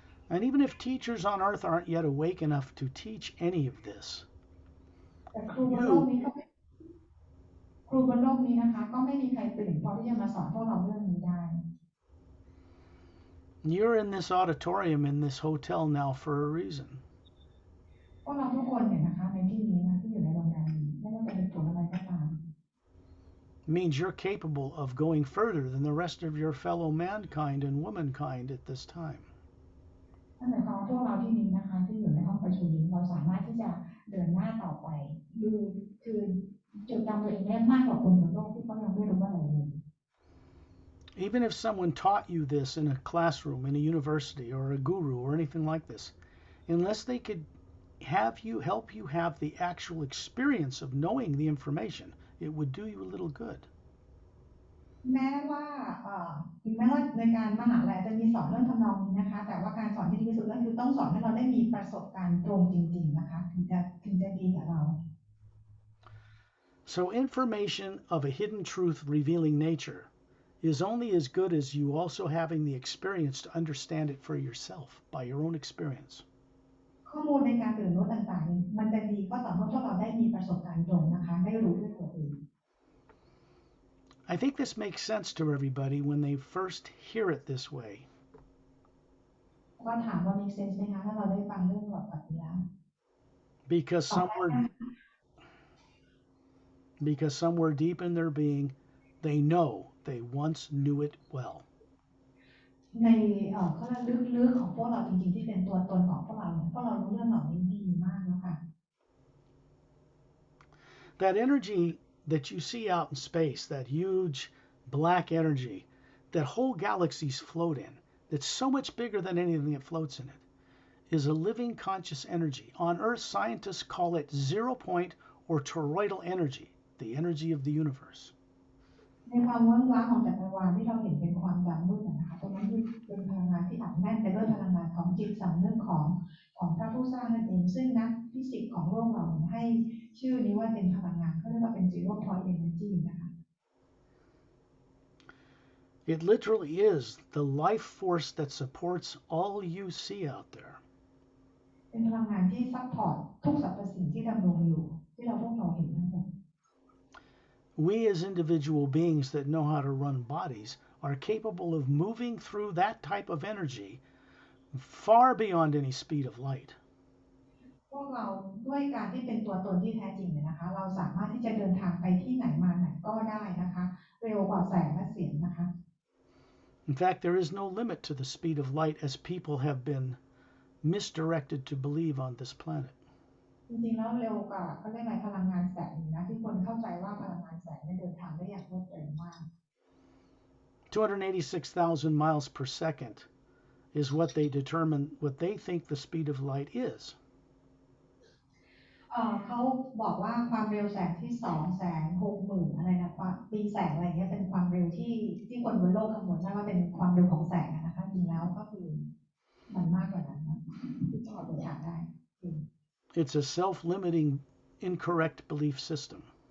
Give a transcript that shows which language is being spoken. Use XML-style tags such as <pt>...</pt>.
<en>And even if teachers on Earth aren't yet awake enough to teach any of this,</en> <th>แต่ครูบนโลกนี้นะคะก็ไม่มีใครตื่นพอที่จะมาสอนพวกเราเรื่องนี้ได้</th> <en>you're in this auditorium in this hotel now for a reason.</en> <th>พวกเราทุกคนเนี่ยนะคะในที่นี้นะที่อยู่ในโรงแรมนี้ไม่ว่าจะเป็นผลอะไรก็ตาม</th> <en>It means you're capable of going further than the rest of your fellow mankind and womankind at this time.</en> <th>นั่นหมายความว่าพวกเราที่นี้นะคะที่อยู่ในห้องประชุมนี้เราสามารถที่จะเดินหน้าต่อไปคือจดจำตัวเองได้มากกว่าคนบนโลกที่เขายังไม่รู้อะไรเลย</th> <en>Even if someone taught you this in a classroom, in a university, or a guru, or anything like this, unless they could help you have the actual experience of knowing the information, it would do you a little good.</en> <th>แม้ว่าถึงแม้ว่าในการมหาลัยจะมีสอนเรื่องทำนองนี้นะคะแต่ว่าการสอนที่ดีที่สุดก็คือต้องสอนให้เราได้มีประสบการณ์ตรงจริงๆนะคะถึงจะดีกับเรา</th> <en>So, information of a hidden truth revealing nature is only as good as you also having the experience to understand it for yourself by your own experience.</en> <th>ข้อมูลในการตื่นรู้ต่างๆมันจะดีก็ต่อเมื่อพวกเราได้มีประสบการณ์ตรงนะคะได้รู้ด้วยตัวเอง</th> <en>I think this makes sense to everybody when they first hear it this way.</en> <th>ก็ถามว่ามีเซนส์ไหมคะถ้าเราได้ฟังเรื่องแบบนี้แล้ว</th> <en>Because</en> <th>ตอบได้</th> <en>somewhere</en> <th>นะ</th> <en>because somewhere deep in their being they know they once knew it well.</en> <th>ในเขาเรียกลึกๆของพวกเราจริงๆที่เป็นตัวตนของพวกเราเนี่ยพวกเรารู้เรื่องเหล่านี้ดีมากแล้วค่ะ</th> <en>That energy that you see out in space, that huge black energy that whole galaxies float in, that's so much bigger than anything that floats in it, is a living conscious energy. On Earth, scientists call it zero point or toroidal energy, the energy of the universe.</en> <th>ในความว่างว้างของจักรวาลที่เราเห็นเป็นความดำมืดนะคะตรงนั้นคือเป็นพลังงานที่อัดแน่นไปด้วยพลังงานของจิตสำนึกของพระผู้สร้างนั่นเองซึ่งนักฟิสิกส์ของโลกเราให้ชื่อนี้ว่าเป็นพลังงานเขาเรียกว่าเป็น zero point energy นะคะ</th> <en>It literally is the life force that supports all you see out there.</en> <th>เป็นพลังงานที่ซัพพอร์ตทุกสรรพสิ่งที่ดำรงอยู่ที่พวกเราเห็นทั้งหมด</th> <en>We, as individual beings that know how to run bodies, are capable of moving through that type of energy far beyond any speed of light.</en> <th>พวกเราด้วยการที่เป็นตัวตนที่แท้จริงเนี่ยนะคะเราสามารถที่จะเดินทางไปที่ไหนมาไหนก็ได้นะคะเร็วกว่าแสงและเสียงนะคะ</th> <en>In fact, there is no limit to the speed of light as people have been misdirected to believe on this planet.</en> <th>จริงๆแล้วเร็วกว่าเขาเรียกอะไรพลังงานแสงนะที่คนเข้าใจว่าพลังงานแสงเดินทางได้อย่างรวดเร็วมาก</th> <en>286,000 miles per second is what they think the speed of light is.</en> <th>เขาบอกว่าความเร็วแสงที่260,000อะไรนะปีแสงอะไรเงี้ยเป็นความเร็วที่คนบนโลกคำนวณได้ว่าเป็นความเร็วของแสงนะคะจริงแล้วก็คือมันมากกว่านั้นนะที่จะออกเดินทางได้</th> <en>It's a self-limiting, incorrect belief system.</en>